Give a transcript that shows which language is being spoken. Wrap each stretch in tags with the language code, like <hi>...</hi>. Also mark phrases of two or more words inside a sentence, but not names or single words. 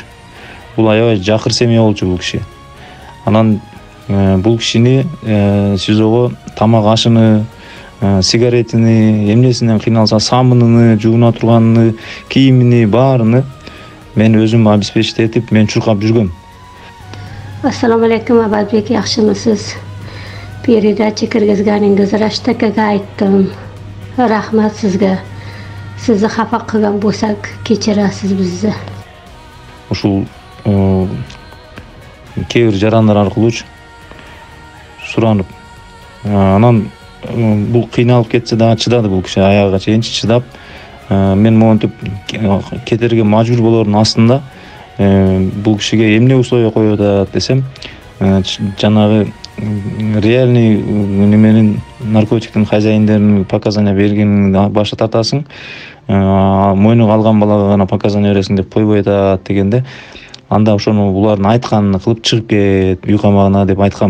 <ky>Бул аябай жакыр семья болчу бул киши. Анан бул кишини СИЗОго тамак ашыны, сигаретини, эмнесинен кыйналса самыныны, жууна турганын, кийимини баарыны мен өзүм обеспечить этип, мен чуркап жүргөм.</ky> <uz>Assalomu alaykum, Abadbek, yaxshimisiz? Передача киргизганиңиз Rashid akaga aytdim. Rahmat sizga. Sizni xafa qilgan bo'lsak, kechirasiz bizni.</uz> <ky>Ушул кээ бир жарандар аркылуу суранып, анан бул кыйналып кетсе дагы чыдады бул киши, аягына чейин чыдап, мен монтип кетерге мажбур болордун астында бул кишиге эмне условия коюп атат десем, жанагы реальный неменин наркотиктин хозяиндерин показания бергенин башка тартасың, мойнуга алган балага гана показания бересиң деп койбой атат дегенде, анда ошону булардын айтканын кылып чыгып кет үй камагына деп айткам.</ky>